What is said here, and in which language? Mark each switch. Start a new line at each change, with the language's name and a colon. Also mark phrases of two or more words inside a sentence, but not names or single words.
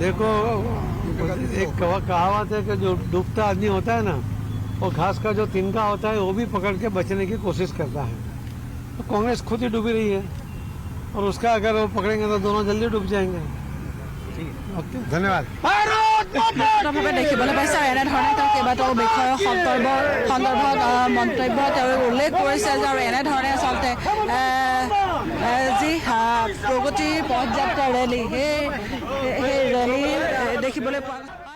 Hindi: देखो, एक कहावत है कि जो डूबता आदमी होता है ना, वो घास का जो तिनका होता है वो भी पकड़ के बचने की कोशिश करता है। तो कांग्रेस खुद ही डूबी रही है और उसका अगर वो पकड़ेंगे तो दोनों जल्दी डूब जाएंगे। ओके, धन्यवाद।
Assamese: স্পষ্টভাৱে দেখিবলৈ পাইছে আৰু এনেধৰণে তেওঁ কেইবাটাও বিষয়ৰ সন্দৰ্ভত মন্তব্য তেওঁ উল্লেখ কৰিছে যে আৰু এনেধৰণে আচলতে যি প্ৰগতিৰ পথযাত্ৰা ৰেলী সেই ৰেলী দেখিবলৈ পোৱা